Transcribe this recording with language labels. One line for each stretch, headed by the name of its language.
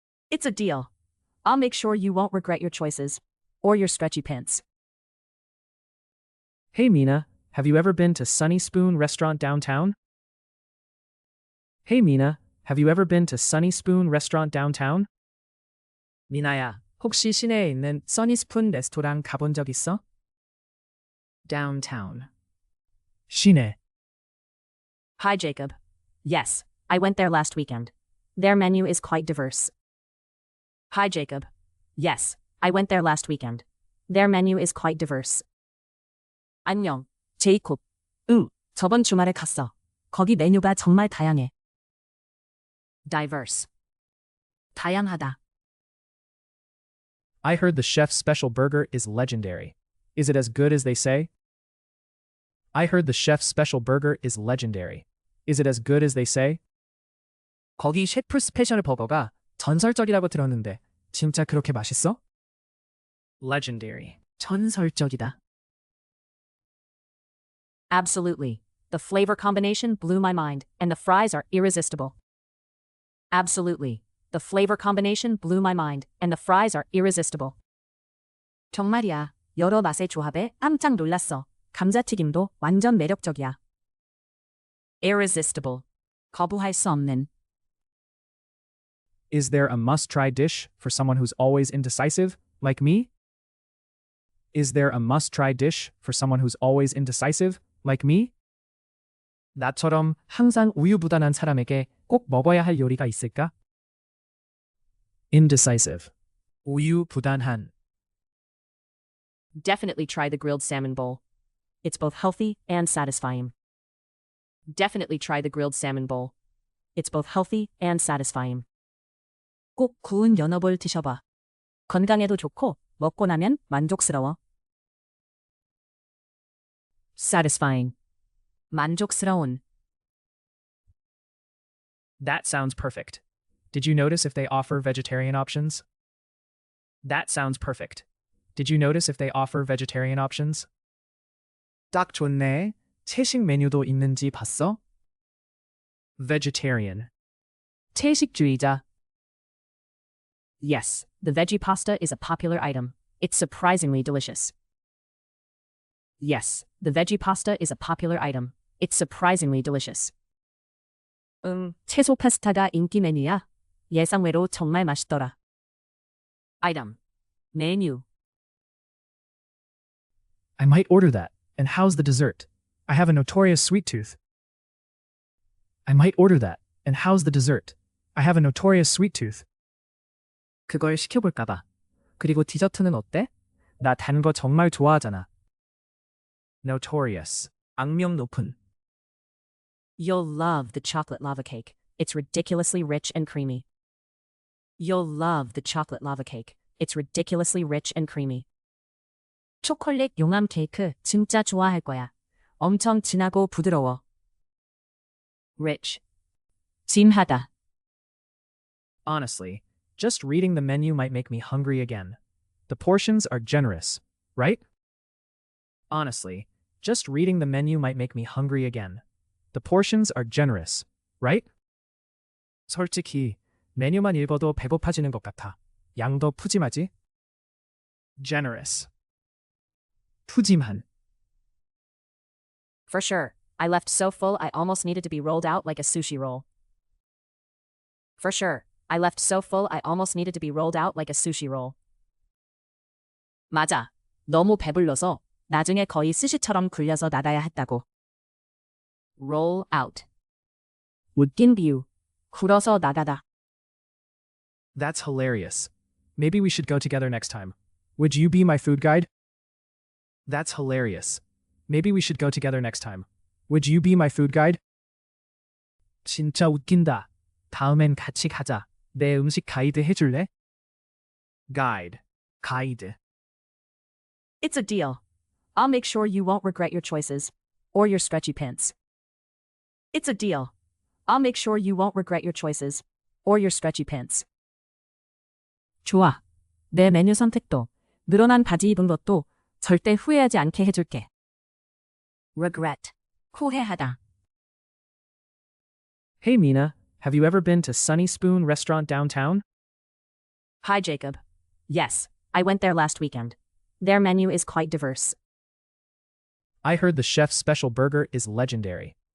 English: It's a deal. I'll make sure you won't regret your choices. Or your stretchy pants. Hey Mina, have you ever been to Sunny Spoon restaurant downtown? Hey Mina, have you ever been to Sunny Spoon restaurant downtown?
Korean: 미나야, 혹시 시내에 있는 써니스푼 레스토랑 가본 적 있어?
English: Downtown. 시내. Hi, Jacob. Yes, I went there last weekend. Their menu is quite diverse. Hi, Jacob. Yes, I went there last weekend. Their menu is quite diverse.
Korean: 안녕, 제이콥. 응, 저번 주말에 갔어. 거기 메뉴가 정말 다양해.
English: Diverse. 다양하다. I heard the chef's special burger is legendary. Is it as good as they say? I heard the chef's special burger is legendary. Is it as good as they say?
Korean: 거기 셰프 스페셜 버거가 전설적이라고 들었는데 진짜 그렇게 맛있어?
English: Legendary. 전설적이다. Absolutely. The flavor combination blew my mind, and the fries are irresistible. Absolutely. The flavor combination blew my mind, and the fries are irresistible.
Korean: 정말이야. 여러 맛의 조합에 깜짝 놀랐어. 감자튀김도 완전 매력적이야. Irresistible. 거부할 수 없는.
English: Is there a must-try dish for someone who's always indecisive, like me? Is there a must-try dish for someone who's always indecisive, like me?
Korean: 나처럼 항상 우유부단한 사람에게 꼭 먹어야 할 요리가 있을까?
English: Indecisive. 우유부단한. Definitely try the grilled salmon bowl. It's both healthy and satisfying. Definitely try the grilled salmon bowl. It's both healthy and satisfying.
Korean: 꼭 구운 연어볼 드셔봐. 건강에도 좋고 먹고 나면 만족스러워.
English: Satisfying. 만족스러운. That sounds perfect. Did you notice if they offer vegetarian options? That sounds perfect. Did you notice if they offer vegetarian options? 딱 좋네. 채식 메뉴도 있는지 봤어? Vegetarian.
Korean: 채식주의자.
English: Yes, the veggie pasta is a popular item. It's surprisingly delicious. Yes, the veggie pasta is a popular item. It's surprisingly delicious.
Korean: 채소 파스타가 인기 메뉴야. 예상외로 정말 맛있더라.
English: Item. 메뉴. I might order that. And how's the dessert? I have a notorious sweet tooth. I might order that. And how's the dessert? I have a notorious sweet tooth.
Korean: 그걸 시켜볼까 봐. 그리고 디저트는 어때? 나 단 거 정말 좋아하잖아. Notorious. 악명 높은.
English: You'll love the chocolate lava cake. It's ridiculously rich and creamy. You'll love the chocolate lava cake. It's ridiculously rich and creamy.
Korean: 초콜릿 용암 케이크 진짜 좋아할 거야. 엄청 진하고 부드러워. rich. 진하다.
English: Honestly, just reading the menu might make me hungry again. The portions are generous, right? Honestly, just reading the menu might make me hungry again. The portions are generous, right?
Korean: 솔직히 메뉴만 읽어도 배고파지는 것 같아. 양도 푸짐하지? Generous. 푸짐한.
English: For sure. I left so full I almost needed to be rolled out like a sushi roll. For sure. I left so full I almost needed to be rolled out like a sushi roll.
Korean: 맞아. 너무 배불러서 나중에 거의 스시처럼 굴려서 나가야 했다고.
English: roll out.
Korean: 웃긴 비유. 굴어서 나가다.
English: That's hilarious. Maybe we should go together next time. Would you be my food guide? That's hilarious. Maybe we should go together next time. Would you be my food guide?
Korean: 진짜 웃긴다. 다음엔 같이 가자. 내 음식 가이드 해줄래? Guide. 가이드.
English: It's a deal. I'll make sure you won't regret your choices. Or your stretchy pants. It's a deal. I'll make sure you won't regret your choices. Or your stretchy pants.
Korean: 좋아. 내 메뉴 선택도, 늘어난 바지 입은 것도 절대 후회하지 않게 해줄게. regret. 후회하다.
English: Hey Mina, have you ever been to Sunny Spoon restaurant downtown? Hi, Jacob. Yes, I went there last weekend. Their menu is quite diverse. I heard the chef's special burger is legendary.